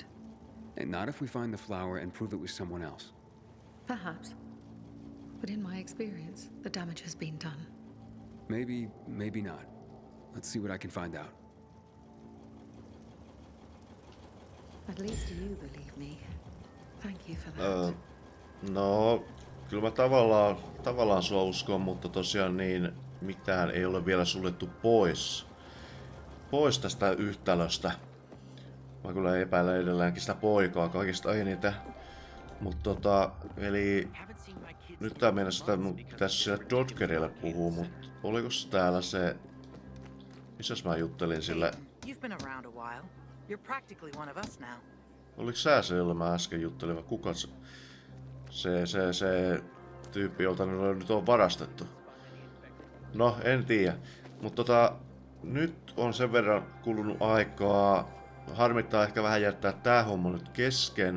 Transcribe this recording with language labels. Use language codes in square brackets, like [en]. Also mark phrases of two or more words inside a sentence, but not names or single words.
[en] And not if we find the flower and prove it was someone else. Perhaps. But in my experience, the damage has been done. Maybe, maybe not. Let's see what I can find out. At least you believe me. Thank you for that. [fi] No, kyllä mä tavallaan sua uskon, mutta tosiaan niin mitään ei ole vielä suljettu pois tästä yhtälöstä. Mä kyllä epäilen edelleenkin sitä poikaa kaikista eniten. Mutta eli nyt tää mennessä sitä mun pitäisi sille Dodgerille puhua, mutta oliko täällä se... Missäs mä juttelin sille... [en] You've been around a while. You're practically one of us now. [fi] Oliko sä se, jolla mä äsken juttelin, vai kuka se tyyppi, jolta nyt on varastettu? No, en tiedä. Mutta nyt on sen verran kulunut aikaa. Harmittaa ehkä vähän jättää tää homma nyt kesken.